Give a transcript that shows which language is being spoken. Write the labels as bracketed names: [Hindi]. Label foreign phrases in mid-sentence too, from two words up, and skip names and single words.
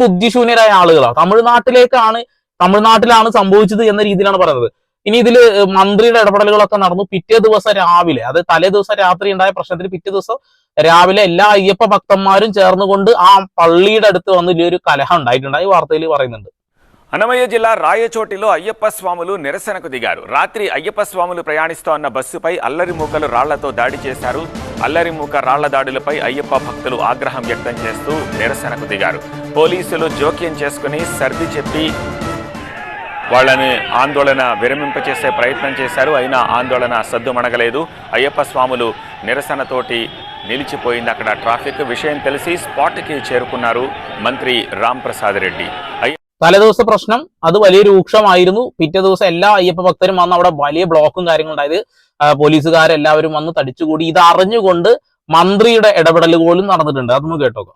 [Malayalam] അപ്പൊ അത്രയും ബുദ്ധിശൂന്യരായ ആളുകളാണ്. തമിഴ്നാട്ടിലേക്കാണ് തമിഴ്നാട്ടിലാണ് സംഭവിച്ചത് എന്ന രീതിയിലാണ് പറയുന്നത്. ഇനി ഇതില് മന്ത്രിയുടെ ഇടപെടലുകളൊക്കെ നടന്നു. പിറ്റേ ദിവസം രാവിലെ, അത് തലേ ദിവസം രാത്രി ഉണ്ടായ പ്രശ്നത്തിന് പിറ്റേ ദിവസം രാവിലെ എല്ലാ അയ്യപ്പ ഭക്തന്മാരും ചേർന്നുകൊണ്ട് ആ പള്ളിയുടെ അടുത്ത് വന്ന് വലിയൊരു കലഹം ഉണ്ടായിട്ടുണ്ടായി, വാർത്തയിൽ പറയുന്നുണ്ട്. [Telugu] అన్నమయ్య జిల్లా రాయచోటిలో అయ్యప్ప స్వాములు నిరసనకు దిగారు. రాత్రి అయ్యప్ప స్వాములు ప్రయాణిస్తోన్న బస్సుపై అల్లరి మూకలు రాళ్లతో దాడి చేశారు. అల్లరి మూక రాళ్ల దాడులపై అయ్యప్ప భక్తులు ఆగ్రహం వ్యక్తం చేస్తూ నిరసనకు దిగారు. పోలీసులు జోక్యం చేసుకుని సర్ది చెప్పి వాళ్ళని ఆందోళన విరమింపచేసే ప్రయత్నం చేశారు. అయినా ఆందోళన సద్దుమణగలేదు. అయ్యప్ప స్వాములు నిరసనతోటి నిలిచిపోయింది అక్కడ ట్రాఫిక్. విషయం తెలిసి స్పాట్కి చేరుకున్నారు మంత్రి రాంప్రసాద్ రెడ్డి. [Malayalam] തലേദിവസ പ്രശ്നം അത് വലിയ രൂക്ഷമായിരുന്നു. പിറ്റേ ദിവസം എല്ലാ അയ്യപ്പ ഭക്തരും വന്ന് അവിടെ വലിയ ബ്ലോക്കും കാര്യങ്ങളും ഉണ്ടായത്. പോലീസുകാരെല്ലാവരും വന്ന് തടിച്ചുകൂടി. ഇത് അറിഞ്ഞുകൊണ്ട് മന്ത്രിയുടെ ഇടപെടൽ പോലും നടന്നിട്ടുണ്ട്. അതൊന്ന് കേട്ടോക്കാം.